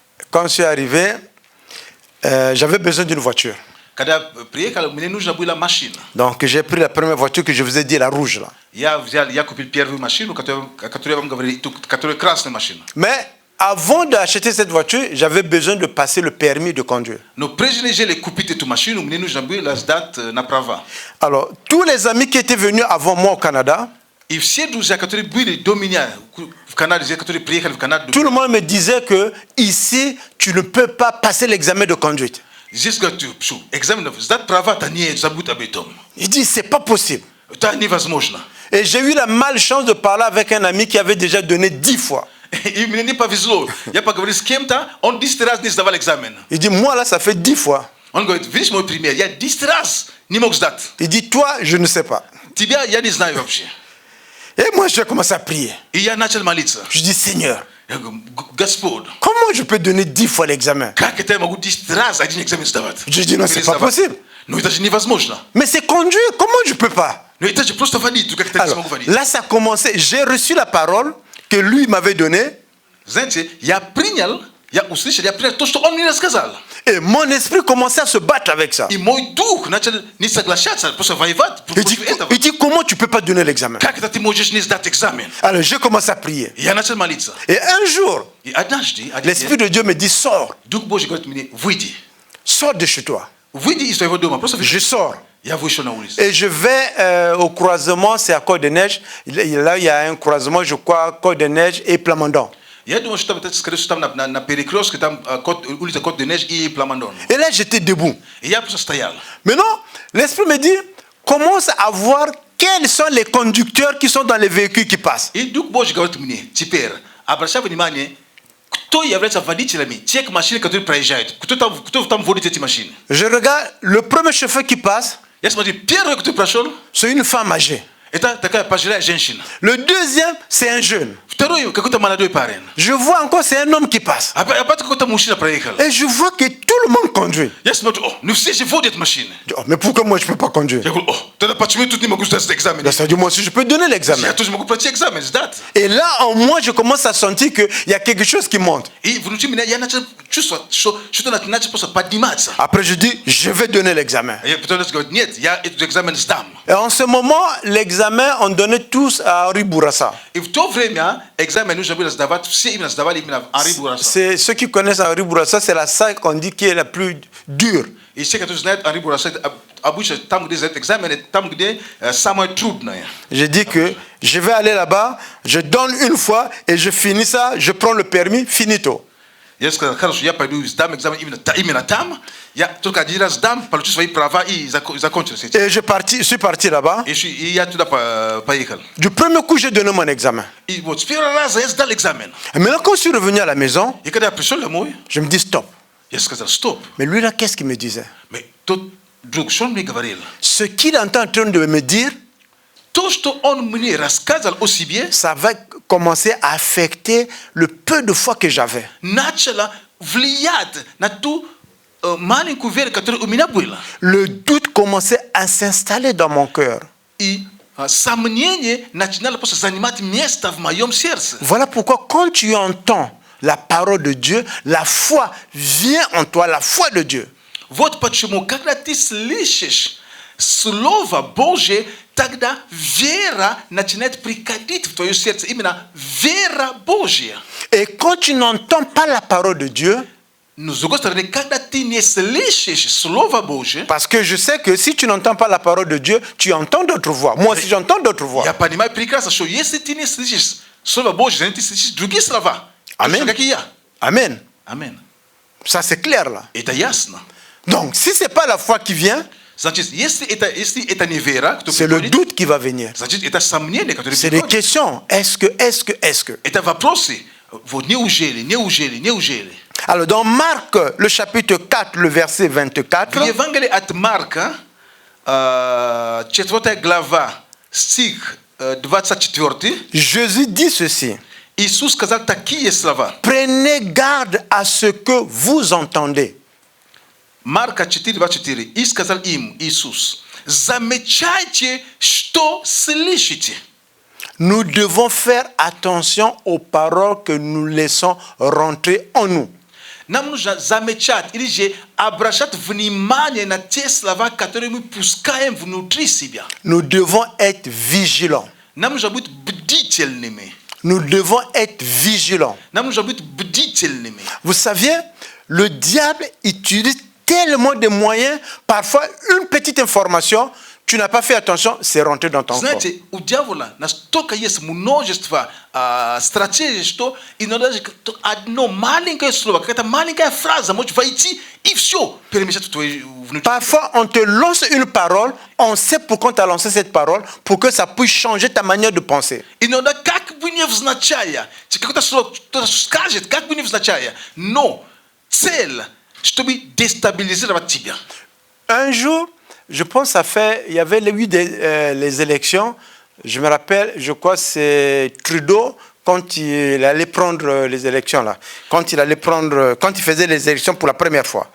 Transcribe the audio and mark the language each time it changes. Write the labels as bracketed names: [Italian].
[French] Quand je suis arrivé, j'avais besoin d'une voiture. [Russian] Когда я приехал, мне нужна была машина. [French] Donc j'ai pris la première voiture que je vous ai dit, la rouge là. [Russian] Я купил первую машину, которую я вам говорил, которая красная машина. [French] Mais avant d'acheter cette voiture, j'avais besoin de passer le permis de conduire. [Russian] Но прежде чем купить эту машину, мне нужно было сдать на права. [French] Alors, tous les amis qui étaient venus avant moi au Canada, [Russian] И все друзья, которые были до меня в Канаде, которые приехали в Канаду, [French] tout le monde me disait que ici, tu ne peux pas passer l'examen de conduite. [Russian] здесь говорят, что экзамен сдать права-то не забудь об этом. [French] Il dit, c'est pas possible. [Russian] Это невозможно. [French] Et j'ai eu la malchance de parler avec un ami qui avait déjà donné 10 fois. [Russian] И мне не повезло. Я поговорил с кем-то, он 10 раз не сдавал экзамен. [French] Il dit, moi là, ça fait 10 fois. [Russian] Он говорит, видишь мой пример, я 10 раз не мог сдать. [French] Il dit, toi, je ne sais pas. [Russian] Тебя я не знаю вообще. [French] Et moi, j'ai commencé à prier. [Russian] И я начал молиться. [French] Je dis, Seigneur, [Russian] Я говорю, Господь, [French] comment je peux donner 10 fois l'examen? [Russian] как это я могу 10 раз один экзамен сдавать? [French] Je dis, non, c'est pas possible. [Russian] Ну это же невозможно. [French] Mais c'est conduire, comment je peux pas? [Russian] Ну это же просто водить, как это не [French] Alors, [Russian] смогу водить. [French] là, ça a commencé. J'ai reçu la parole que lui m'avait donnée. [Russian] Знаете, я услышал то, что он мне рассказал. [French] Et mon esprit commençait à se battre avec ça. [Russian] И мой дух начал не соглашаться, просто воевать против этого. [French] Il dit, comment tu peux pas donner l'examen? [Russian] Как это ты можешь не сдать экзамен? [French] Alors j'ai commencé à prier. [Russian] Я начал молиться. [French] Et un jour, [Russian] И однажды, [French] l'Esprit de Dieu me dit, sors, [Russian] Дух Божий говорит мне, выйди. [French] sors de chez toi. [Russian] Выйди из своего дома, просто выйди. [French] Je sors. [Russian] Я вышел на улицу. [French] Et je vais au croisement, c'est à Côte-des-Neiges. Là, il y a un croisement, je crois, Côte-des-Neiges et Plamondon. [Russian] Я думаю, что там, скорее всего, там на перекрестке, там улица Côte-des-Neiges и Пламандон. [French] Et là, j'étais debout. [Russian] И я просто стоял. [French] Maintenant, l'Esprit me dit, commence à voir quels sont les conducteurs qui sont dans les véhicules qui passent. [Russian] И Дух Божий говорит мне, теперь, обращай внимание, кто является водителями тех машин, которые проезжают. Кто там водит эти машины? [French] Je regarde, le premier chauffeur qui passe, [Russian] Я смотрю, первый, кто прошел, [French] c'est une femme âgée. [Russian] это такая пожилая женщина. [French] Le deuxième, c'est un jeune. [Russian] Второй, какой-то молодой парень. [French] Je vois encore, c'est un homme qui passe. [Russian] А потом какой-то мужчина проехал. [French] Et je vois que tout le monde conduit. [Russian] Я смотрю, не все же водят машины. [French] Je dis, oh, mais pourquoi moi je ne peux pas conduire? [Russian] Я говорю, тогда почему я тут не могу сдать экзамен? [French] Là, ça dit, moi aussi, je peux donner l'examen. [Russian] Я тоже могу пройти экзамен, сдать. [French] Et là, en moi, je commence à sentir qu'il y a quelque chose qui monte. [Russian] И внутри меня я начал чувствовать, что что-то начал просто подниматься. [French] Après, je dis, je vais donner l'examen. [Russian] Я потом говорю, нет, я этот экзамен сдам. [French] Et en ce moment, l'examen, on donnait tous à Henri Bourassa. [Russian] И в то время экзамен нужно было сдавать, все именно сдавали именно Henri Bourassa. [French] C'est ceux qui connaissent Henri Bourassa, c'est la salle qu'on dit qui est la plus dure. [Russian] И все, которые знают Henri Bourassa, обычно там, где сдают экзамен, там, где самое трудное. [French] J'ai dit que je vais aller là-bas, je donne une fois et je finis ça, je prends le permis, finito. [Russian] Я сказал, хорошо, я пойду сдам экзамен именно там. Я только один раз сдам, получу свои права и закончил с этим. [French] Et je suis parti là-bas. [Russian] И я туда поехал. [French] Du premier coup, j'ai donné mon examen. [Russian] И вот с первого раза я сдал экзамен. [French] Et maintenant, quand je suis revenu à la maison, [Russian] И когда я пришел домой, [French] je me dis stop. [Russian] я сказал, стоп. [French] Mais lui là, qu'est-ce qu'il me disait? Mais [Russian] тот друг, что он мне говорил? [French] Ce qu'il est en train de me dire, [Russian] То, что он мне рассказывал о себе, [French] ça va commencer à affecter le peu de foi que j'avais. [Russian] начало влиять на ту маленькую веру, которая у меня была. [French] Le doute commençait à s'installer dans mon cœur. [Russian] И сомнение начинало просто занимать место в моем сердце. [French] Voilà pourquoi quand tu entends la parole de Dieu, la foi vient en toi, la foi de Dieu. [Russian] Вот почему, когда ты слышишь Слово Божие, тогда вера начинает приходить в твое сердце. Именно вера Божья. [French] Et quand tu n'entends pas la parole de Dieu, [Russian] Но с другой стороны, когда ты не слышишь Слово Божие, [French] parce que je sais que si tu n'entends pas la parole de Dieu, tu entends d'autres voix. Moi aussi, j'entends d'autres voix. [Russian] я понимаю прекрасно, что если ты не слышишь Слово Божие, ты слышишь другие слова. Amen. Точно как и я. Amen. Amen. [French] Ça, c'est clair là. [Russian] Это ясно. [French] Donc, si ce n'est pas la foi qui vient, [Russian] Значит, если это не вера, кто [French] c'est le [Russian] приходит, [French] doute qui va venir. [Russian] значит, это сомнение, которое [French] C'est des [Russian] приходит. [French] questions. Est-ce que? [Russian] Это вопросы. Вот неужели? [French] Alors, dans Marc, le chapitre 4, le verset 24, [Russian] В Евангелии от Марка, 4 глава, стих 24, [French] Jésus dit ceci. [Russian] Иисус сказал такие слова. [French] Prenez garde à ce que vous entendez. [Russian] Марка 4:24. И сказал им Иисус, замечайте, что слышите. [French] Nous devons faire attention aux paroles que nous laissons rentrer en nous. [Russian] Нам нужно замечать или же обращать внимание на те слова, которые мы пускаем внутри себя. [French] Nous devons être vigilants. [Russian] Нам нужно быть бдительными. [French] Nous devons être vigilants. [Russian] Нам нужно быть бдительными. [French] Vous saviez, le diable utilise tellement de moyens, parfois une petite information, tu n'as pas fait attention, c'est rentré dans ton corps. [Russian] Знаете, у дьявола настолько есть множество стратегий, что иногда одно маленькое слово, какая-то маленькая фраза может войти и все перемешать в твоей внутри. [French] Parfois, on te lance une parole, on sait pourquoi on t'a lancé cette parole, pour que ça puisse changer ta manière de penser. [Russian] Иногда как бы невзначай, какое-то слово кто-то скажет, как бы невзначай, но цель, чтобы déstabiliser тебя. [French] Un jour, je pense ça fait, il y avait eu les élections, je me rappelle, je crois c'est Trudeau, quand il allait prendre les élections là, quand il faisait les élections pour la première fois.